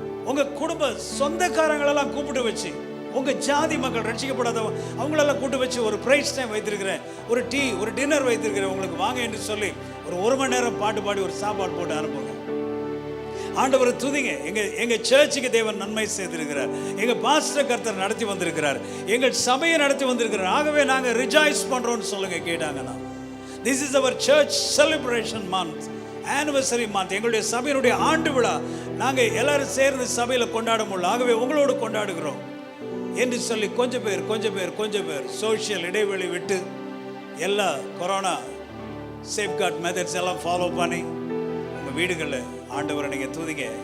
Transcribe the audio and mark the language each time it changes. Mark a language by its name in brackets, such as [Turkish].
[Tamil] உங்க குடும்ப சொந்தக்காரங்களெல்லாம் கூப்பிட்டு வச்சு, உங்க ஜாதி மக்கள் ரட்சிக்கப்படாதவங்க அவங்களெல்லாம் கூப்பிட்டு வச்சு ஒரு பிரைஸ் டைம் வைத்திருக்கிறேன், ஒரு டீ ஒரு டின்னர் வைத்திருக்கிறேன், உங்களுக்கு வாங்க என்று சொல்லி ஒரு 1 மணி நேரம் பாட்டு பாடி ஒரு சாப்பாடு போட்டு அனுப்புங்க. ஆண்டவரை துதிங்க. எங்க சர்ச்சுக்கு தேவன் நன்மை செய்திருக்கிறார். எங்க பாஸ்டர் கர்த்தர் நடத்தி வந்திருக்கிறார். எங்கள் சபையை நடத்தி வந்திருக்கிறார். ஆகவே நாங்க ரிஜாய்ஸ் பண்றோம்னு சொல்லுங்க கேட்டாங்கன்னா. [English] This is our church celebration month, anniversary month. [Tamil] எங்களுடைய சபையினுடைய ஆண்டு விழா நாங்க எல்லாரும் சேர்ந்து சபையில கொண்டாட முடியல, ஆகவே உங்களோடு கொண்டாடுகிறோம் என்று சொல்லி கொஞ்சம் பேர் சோஷியல் இடைவெளி விட்டு எல்லா கொரோனா சேஃப்கார்ட் மெத்தட்ஸ் எல்லாம் ஃபாலோ பண்ணி உங்க வீடுகளில் ஆண்டவரை நீங்க துதிங்க.